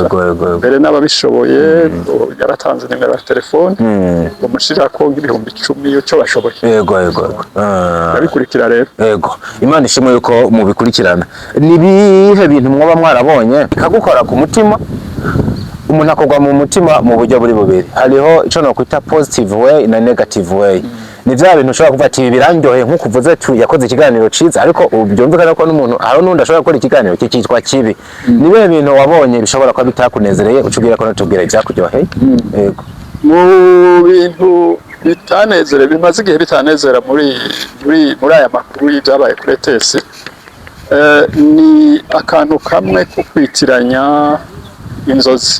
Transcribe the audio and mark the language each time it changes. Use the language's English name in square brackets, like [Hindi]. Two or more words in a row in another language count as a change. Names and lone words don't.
[Rundi] Mbere n'ababishoboye yaratanze nimero ya telefone bamushira ko ibihumbi 10 cyo bashoboye. Ndabikurikira rero. Imana ishimwe yuko mubikurikirana. Nibihe bintu mwoba mwarabonye kagukora ku mutima? Umuntu akogwa mu mutima mu buryo buri bubiri. Hariho ico no kwita [English] positive way [Rundi] na [English] negative way. [Rundi] Ni vya bintu ushobora kuvuga ati birandyohe nko kuvuze tu yakoze ikiganiro ciza ariko ubyumvikana ko n'umuntu hari n'undi ashobora gukora ikiganiro cyitwa kibi. Nibe bintu wabonye bishobora kuba bitakunezereye ucugira ko natubwira ibyakuryoheye. Mu bintu bitanezere bimaze igihe bitanezera muri aya makuru y'ibyabaye kuri ETS ni akantu kamwe ko kwitiranya inzozi.